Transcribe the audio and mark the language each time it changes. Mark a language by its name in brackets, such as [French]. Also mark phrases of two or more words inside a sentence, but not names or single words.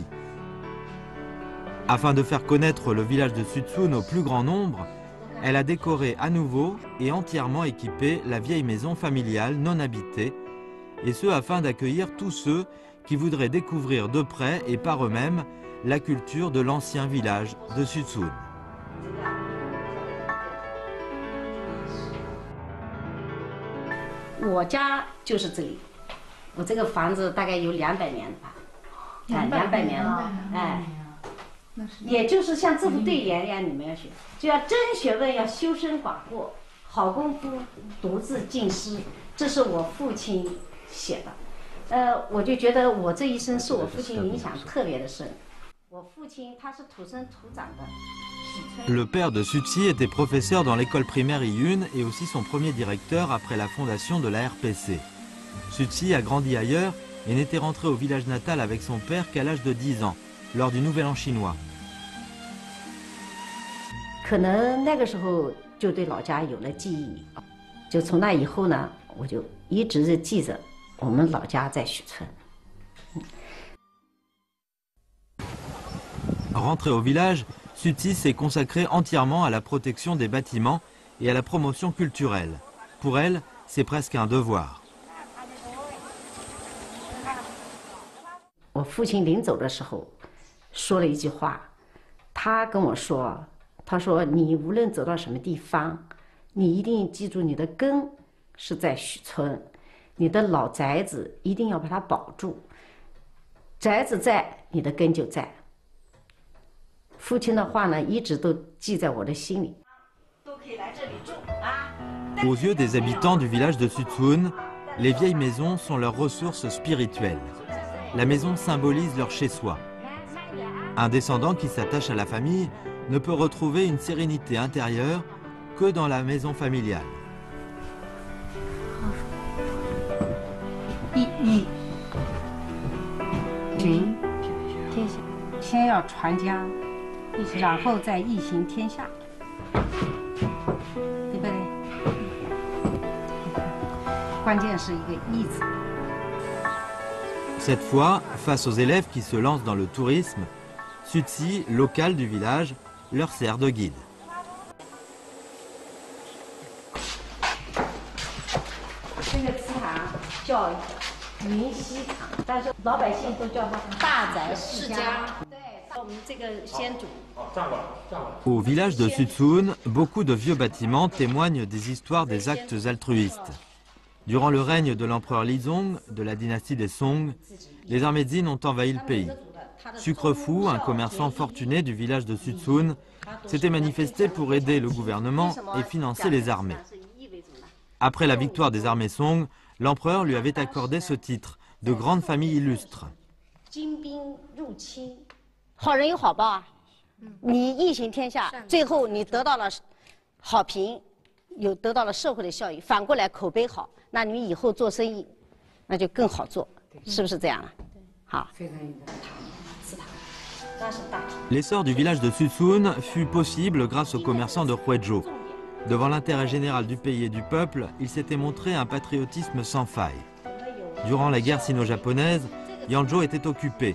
[French] Afin de faire connaître le village de Sutsun au plus grand nombre, elle a décoré à nouveau et entièrement équipé la vieille maison familiale non habitée, et ce afin d'accueillir tous ceux qui voudraient découvrir de près et par eux-mêmes la culture de l'ancien village de Sutsun. [Chinese] 我家就是这里，我这个房子大概有200年了吧，200年了，哎，也就是像这副对联呀，你们要学，就要真学问，要修身寡过，好功夫独自尽失，这是我父亲写的，我就觉得我这一生受我父亲影响特别的深，我父亲他是土生土长的。 [French] Le père de Sutsi était professeur dans l'école primaire Iyun et aussi son premier directeur après la fondation de la RPC. Sutsi a grandi ailleurs et n'était rentré au village natal avec son père qu'à l'âge de 10 ans, lors du Nouvel An chinois. [Chinese] 可能那个时候就对老家有了记忆，就从那以后呢，我就一直记着我们老家在许村。 [French] Rentré au village, Sutsi s'est consacré entièrement à la protection des bâtiments et à la promotion culturelle. Pour elle, c'est presque un devoir. [Chinese] 我父亲临走的时候说了一句话，他跟我说：“他说你无论走到什么地方，你一定记住你的根是在许村，你的老宅子一定要把它保住。宅子在，你的根就在。” 父亲的话呢，一直都记在我的心里。都可以来这里住啊。 [French] Aux yeux des habitants du village de Sutsun, les vieilles maisons sont leurs ressources spirituelles. La maison symbolise leur chez-soi. Un descendant qui s'attache à la famille ne peut retrouver une sérénité intérieure que dans la maison familiale. [Chinese] 天下，先要传家。然后再一行天下，对不对？关键是一个“义”字。 [French] Cette fois, face aux élèves qui se lancent dans le tourisme, Sutsi, local du village, leur sert de guide. [Chinese] 这个祠堂叫云溪堂，但是老百姓都叫它大宅世家。对，我们这个先祖。 [French] Au village de Suzhun, beaucoup de vieux bâtiments témoignent des histoires des actes altruistes. Durant le règne de l'empereur Lizong, de la dynastie des Song, les armées Jin ont envahi le pays. Sucrefu, un commerçant fortuné du village de Suzhun, s'était manifesté pour aider le gouvernement et financer les armées. Après la victoire des armées Song, l'empereur lui avait accordé ce titre de grande famille illustre. [Chinese] 你一行天下，最后你得到了好评，有得到了社会的效益，反过来口碑好，那你以后做生意，那就更好做，是不是这样啊？好。 [French] L'essor du village de Suzhun fut possible grâce aux commerçants de Huizhou. Devant l'intérêt général du pays et du peuple, il s'était montré un patriotisme sans faille. Durant la guerre sino-japonaise, Yanzhou était occupé.